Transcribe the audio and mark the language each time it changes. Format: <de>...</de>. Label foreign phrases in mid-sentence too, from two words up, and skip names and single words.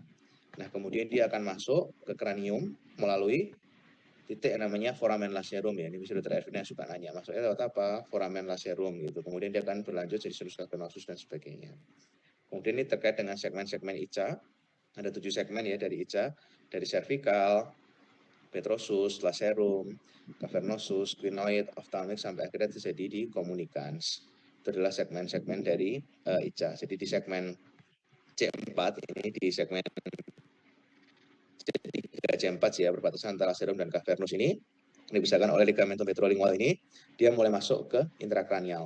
<id>Nah, kemudian dia akan masuk ke kranium melalui titik namanya</id> <la>foramen lacerum</la> <id>ya. Ini bisa dokter Ervin yang suka nanya, maksudnya lewat apa?</id> <la>Foramen lacerum</la> <id>gitu. Kemudian dia akan berlanjut jadi</id> <la>sinus cavernosus</la> <id>dan sebagainya. Kemudian ini terkait dengan segmen-segmen ICA. Ada 7 segmen ya dari ICA, dari cervical, petrosus, lacerum, cavernosus, squenoid, ophthalmic sampai akhirnya terjadi di communicans. Itu adalah segmen-segmen dari ICA. Jadi di segmen C4 ini di segmen C3, C4 ya, perbatasan antara lacerum dan cavernous ini dipisahkan oleh</id> <la>ligamentum petrolingual</la> <id>ini, dia mulai masuk ke intrakranial.</id>